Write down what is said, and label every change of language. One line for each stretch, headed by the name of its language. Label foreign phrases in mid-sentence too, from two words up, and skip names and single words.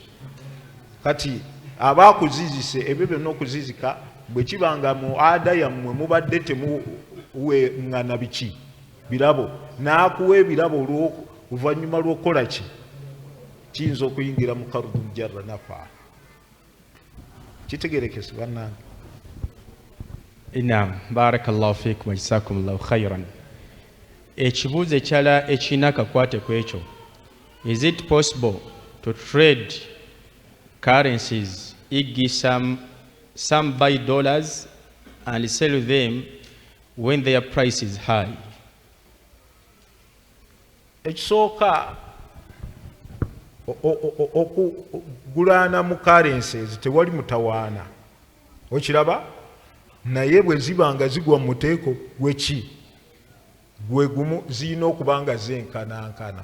Ganda: Kati abaakuzizise ebyo byonna okuzizika bwe kibanga mu ada yammwe mubadde temuweŋŋana biki? Birabo, n'akuwa ebirabo oluvannyuma lw'okukola ki? Kiyinza okuyingira mu
Arabic: قرض جر نفعا.
Ganda: kitegerekese bannange. Naam,
Arabic: بارك الله فيكم وجزاكم الله خيرا.
Ganda: Ekibuuzo ekirala ekirina akakwate ku ekyo,
English: is it possible to trade currencies, e.g. some buy dollars and sell them when their price is high?
Ganda: Ekisooka okugulana mu currencies tewali mutawaana, okiraba, naye bwe ziba nga zigwa mu muteeko gweki gwe gumu zirina okuba nga zenkanankana.